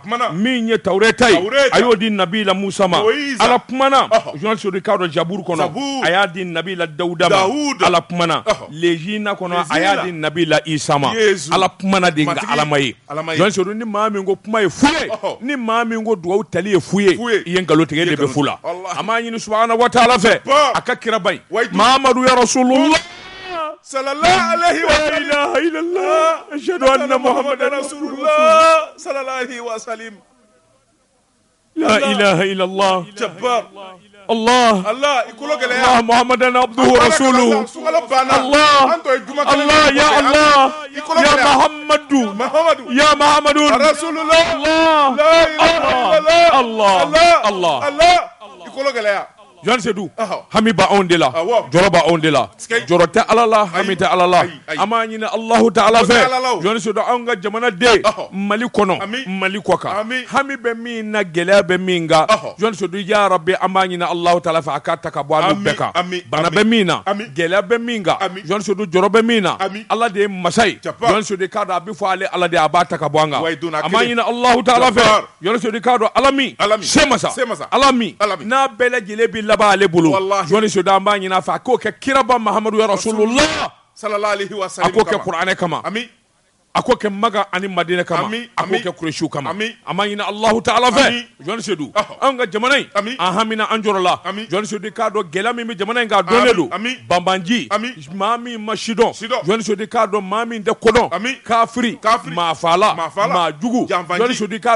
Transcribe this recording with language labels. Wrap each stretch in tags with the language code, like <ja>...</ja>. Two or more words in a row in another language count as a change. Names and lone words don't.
<bm>min ye Tawreta ye a y'o di Nabila Musa ma ala kumana jɔn sodi k'a dɔn Zaburu kɔnɔ a y'a di Nabila Dawuda ma ala kumana Lejina kɔnɔ a y'a di Nabila Isa ma ala kumana de nka ala ma ye jɔn sodi ni maa min ko kuma ye fu ye ni maa min ko dugawu tali ye fu ye I ye nkalontigɛ de bɛ fu la a m'a ɲini</bm> <ar>سبحانه وتعالى</ar> <bm>fɛ a ka kira bayi Muhammadu</bm> <ar>يا رسول الله صلى الله عليه و لا إله إلا الله أشهد أن محمدا رسول الله صلى الله عليه وسلم لا إله إلا الله jabbar Allah Allah محمدا عبده رسوله الله يا الله يا محمد رسول الله الله</ar> <bm>ikolo gɛlɛya jɔn sedu hami ba anw de la jɔrɔ ba anw de la jɔrɔ tɛ ala la hami tɛ ala la an b'a ɲini</bm> <ar>الله تعالى</ar> <bm>fɛ jɔn sedu anw ka jamana den Mali kɔnɔ Mali kɔ kan hami bɛ min na gɛlɛya bɛ min kan jɔn sedu</bm> <ar>يا ربي</ar> <bm>an b'a ɲini</bm> <ar>الله تعالى</ar> <bm>fɛ a k'a ta ka bɔ an bɛɛ kan bana bɛ min na gɛlɛya bɛ min kan jɔn sedu jɔrɔ bɛ min na ala de ye masa ye jɔn sedu k'a dɔn a bɛ fɔ ale ala de a b'a ta ka bɔ an kan an b'a ɲini</bm> <ar>الله تعالى</ar> <bm>fɛ jɔn sedu k'a dɔn ala min se masa ala min n'a bɛɛ lajɛlen bɛ laban ale bolo jɔni soda an b'a ɲini a fɛ a k'o kɛ kiraba Muhammadu</bm> <ar>يا رسول الله صلى الله عليه وسلم a</ar> <bm>k'o kɛ kuranɛ kama a k'o kɛ Maka ani Madina kama a k'o kɛ Kuresiw kama an b'a ɲini</bm> <ar>الله تعالى</ar> <bm>fɛ jɔni sedu an ka jamana in an hamina an jɔrɔ la jɔni sedu k'a dɔn gɛlɛya min bɛ jamana in kan a dɔnnen don banbanji maa min ma sidɔn jɔni sedu k'a dɔn maa min tɛ kodɔn kafiri maafala maajugu jɔni sedu k'a</bm>